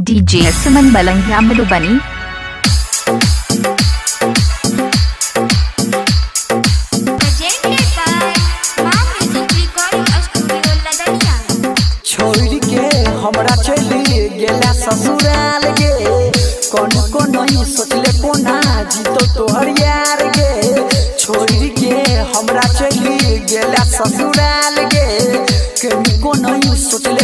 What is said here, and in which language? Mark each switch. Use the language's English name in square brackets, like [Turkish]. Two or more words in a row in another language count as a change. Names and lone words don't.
[English] DJ Suman Balangya Madhubani. Presented by Mom Music Recording Studio Ladania. [Maithili] छोड़ के हमरा चली गेला ससुराल गे कौन नहीं सोचले कोना जीतो तोहर यार गे छोड़ के हमरा चली गेला ससुराल गे कौन नहीं सोचले